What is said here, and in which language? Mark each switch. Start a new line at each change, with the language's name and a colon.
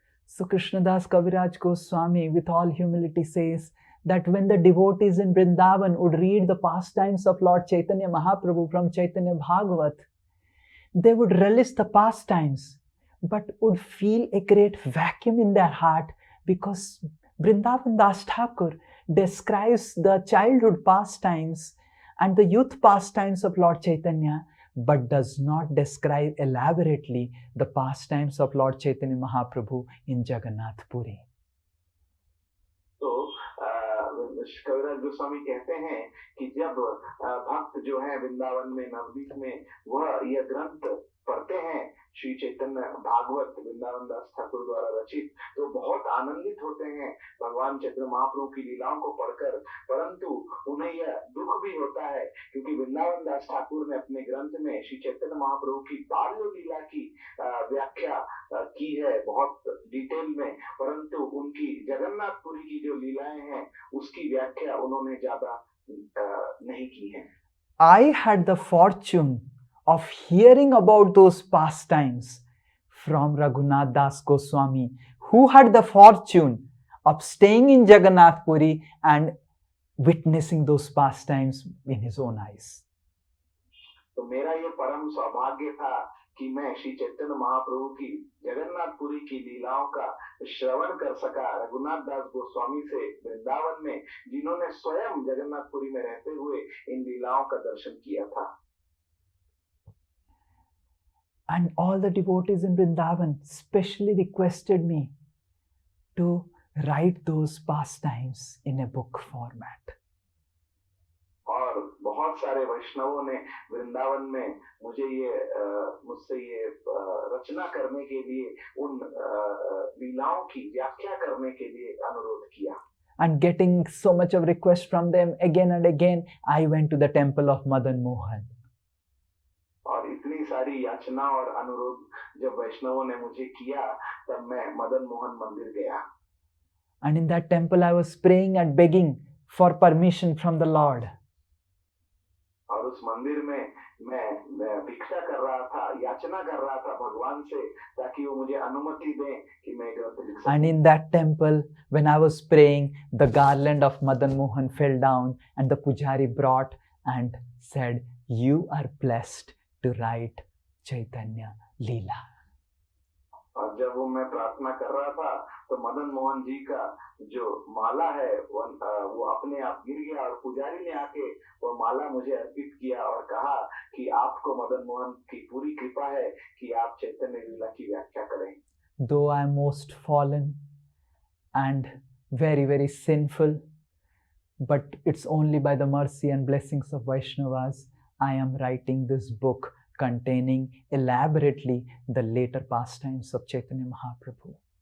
English: So Krishnadas Kaviraj Goswami with all humility says that when the devotees in Vrindavan would read the pastimes of Lord Chaitanya Mahaprabhu from Chaitanya Bhagavat, they would relish the pastimes but would feel a great vacuum in their heart because Vrindavan Das Thakur describes the childhood pastimes and the youth pastimes of Lord Chaitanya, but does not describe elaborately the pastimes of Lord Chaitanya Mahaprabhu in Jagannath Puri.
Hindi: तो कविराज गोस्वामी कहते हैं कि जब भक्त जो है वृंदावन में नवद्वीप में वह यह ग्रंथ पढ़ते हैं श्री चैतन्य भागवत वृंदावन दास ठाकुर द्वारा रचित, तो बहुत आनंदित होते हैं भगवान चैतन्य महाप्रभु की लीलाओं को पढ़कर, परंतु उन्हें यह दुख भी होता है क्योंकि वृंदावन दास ठाकुर ने अपने ग्रंथ में श्री चैतन्य महाप्रभु की बाल्य लीला की व्याख्या की है बहुत डिटेल में, परंतु उनकी जगन्नाथपुरी की जो लीलाएं हैं उसकी व्याख्या उन्होंने ज्यादा नहीं की है.
English: I had the fortune of hearing about those pastimes from Raghunath Das Goswami, who had the fortune of staying in Jagannath Puri and witnessing those pastimes in his own eyes.
Hindi: तो मेरा ये परम सौभाग्य था कि मैं श्री चैतन्य महाप्रभु की जगन्नाथपुरी की लीलाओं का श्रवण कर सका रघुनाथ दास गोस्वामी से वृंदावन में, जिन्होंने स्वयं जगन्नाथपुरी में रहते हुए इन लीलाओं का दर्शन किया था.
English: And all the devotees in Vrindavan specially requested me to write those pastimes in a book format.
Hindi: और बहुत सारे वैष्णवों ने वृंदावन में मुझसे ये रचना करने के लिए उन लीलाओं की व्याख्या करने के लिए अनुरोध किया.
English: And getting so much of request from them again and again, I went to the temple of Madan Mohan.
Hindi: और इतनी सारी याचना और अनुरोध जब वैष्णवों ने मुझे किया तब मैं मदन मोहन मंदिर गया.
English: And in that temple I was praying and begging for permission from the Lord.
Hindi: और उस मंदिर में मैं भिक्षा कर रहा था, याचना कर रहा था भगवान से ताकि वो मुझे अनुमति दें कि मैं ग्रंथ लिख सकूं.
English: And in that temple, when I was praying, the garland of Madan Mohan fell down and the pujari brought and said, "You are blessed to write Chaitanya Leela."
Hindi: और जब वो मैं प्रार्थना कर रहा था तो मदन मोहन जी का जो माला है वो अपने आप गिर गया और पुजारी ने आके वो माला मुझे अर्पित किया और कहा कि आपको मदन मोहन की पूरी कृपा है कि आप चैतन्य लीला की व्याख्या करें.
English: Though I am most fallen and very, very sinful, but it's only by the mercy and blessings of Vaishnavas I am writing this book containing elaborately the later pastimes of Chaitanya Mahaprabhu.